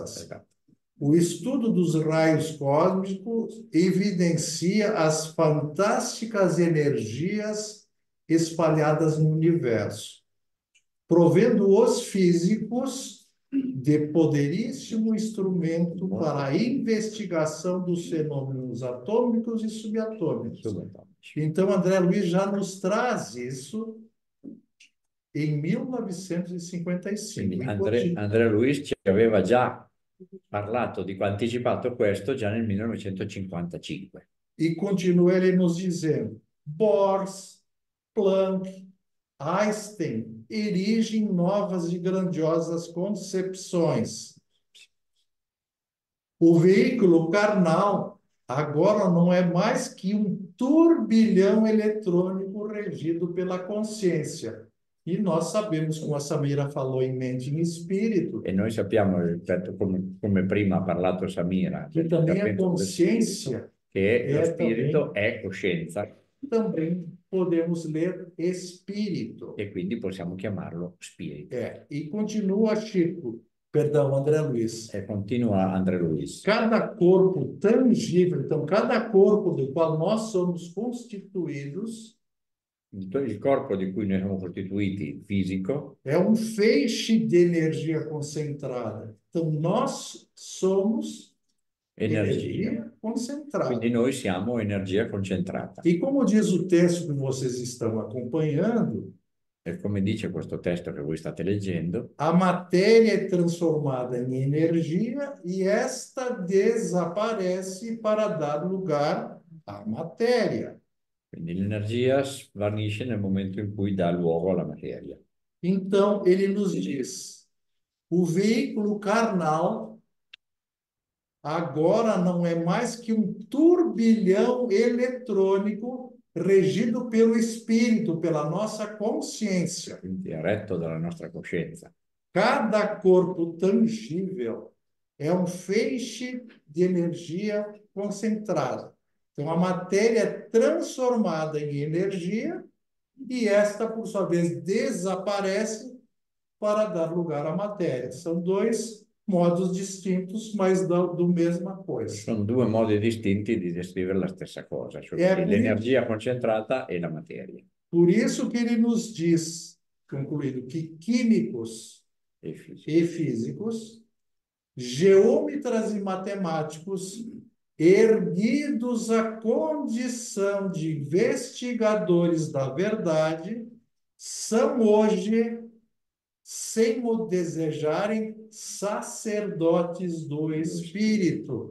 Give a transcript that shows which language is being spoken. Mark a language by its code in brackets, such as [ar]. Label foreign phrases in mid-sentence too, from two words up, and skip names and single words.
[pt] O estudo dos raios cósmicos evidencia as fantásticas energias espalhadas no universo, provendo os físicos de poderíssimo instrumento para a investigação dos fenômenos atômicos e subatômicos. Então, André Luiz já nos traz isso em 1955. [it] André Luiz ci aveva già parlato anticipato questo già nel 1955. [pt] E continua ele nos dizendo: Bohr, Planck, Einstein erigem novas e grandiosas concepções. O veículo carnal agora não é mais que um turbilhão eletrônico regido pela consciência. E nós sabemos, como a Samira falou, em mente e em espírito. [it] E noi sappiamo, rispetto come prima ha parlato Samira, [pt] que também a consciência [it] che lo spirito è coscienza. [pt] Também podemos ler espírito. [it] E quindi possiamo chiamarlo spirito. [pt] E continua André Luiz. [it] E continua André Luiz. [pt] Cada corpo tangível, então cada corpo do qual nós somos constituídos, [it] il corpo di cui noi siamo costituiti fisico [pt] é um feixe de energia concentrada. Então nós somos energia concentrada. [it] Quindi noi siamo energia concentrata. [pt] E como diz o texto que vocês estão acompanhando, [it] e come dice questo testo che voi state leggendo, [pt] a matéria é transformada em energia e esta desaparece para dar lugar à matéria. [it] Quindi l'energia svanisce nel momento in cui dà luogo alla materia. [pt] Então, ele nos diz, o veículo carnal agora não é mais que um turbilhão eletrônico regido pelo espírito, pela nossa consciência. [it] Quindi è retto dalla nostra coscienza. [pt] Cada corpo tangível é um feixe de energia concentrada. Então, a matéria é transformada em energia e esta, por sua vez, desaparece para dar lugar à matéria. São dois modos distintos, mas do mesma coisa. [it] Sono due modi distinti di descrivere la stessa cosa, cioè l'energia concentrata e la materia. [pt] Por isso que ele nos diz, concluído, que químicos e físicos, geômetras e matemáticos, erguidos à condição de investigadores da verdade, são hoje, sem o desejarem, sacerdotes do Espírito.